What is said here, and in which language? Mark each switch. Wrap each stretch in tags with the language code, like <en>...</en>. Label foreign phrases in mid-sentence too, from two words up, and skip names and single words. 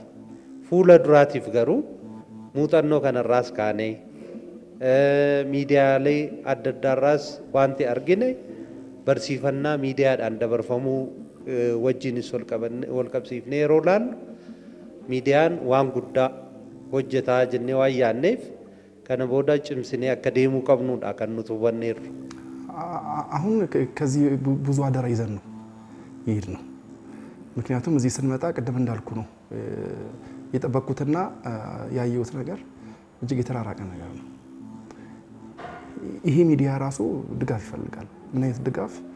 <om>Fuula duraatiif garuu muuxannoo kanarraas kaanee miidiyaalee adda addaarraas wanti argine barsiifannaa miidiyaadhaan dabarfamuu wajjinis wal qabsiifnee yeroo laallu miidiyaan waan guddaa hojjetaa jennee waan yaadneef kana booda cimsinee akka deemuu qabnudha kan nuti hubanneerru.</om> <am>አሁን ከዚህ ብዙ አደራ ይዘን ነው ይሄድነው። ምክንያቱም እዚህ ስንመጣ ቀደም እንዳልኩ ነው የጠበቅኩትና ያየሁት ነገር እጅግ የተራራቀ ነገር ነው። ይሄ ሚዲያ ራሱ ድጋፍ ይፈልጋል። ምን አይነት ድጋፍ?</am>